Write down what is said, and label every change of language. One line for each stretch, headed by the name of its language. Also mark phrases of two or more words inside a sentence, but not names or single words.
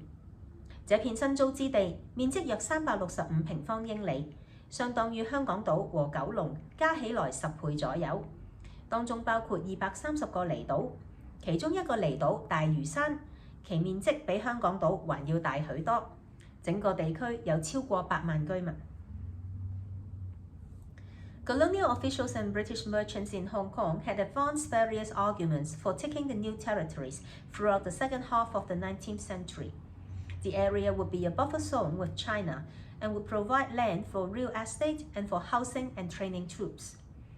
Chinese: 這片新租之地面積約365平方英里，相當於香港島和九龍加起來10倍左右。當中包括230個離島，其中一個離島大嶼山，其面積比香港島還要大許多。整個地區有超過8萬居民。
English: Colonial officials and British merchants in Hong Kong had advanced various arguments for taking the new territories throughout the second half of the 19th century. The area would be a buffer zone with China and would provide land for real estate and for housing and training troops.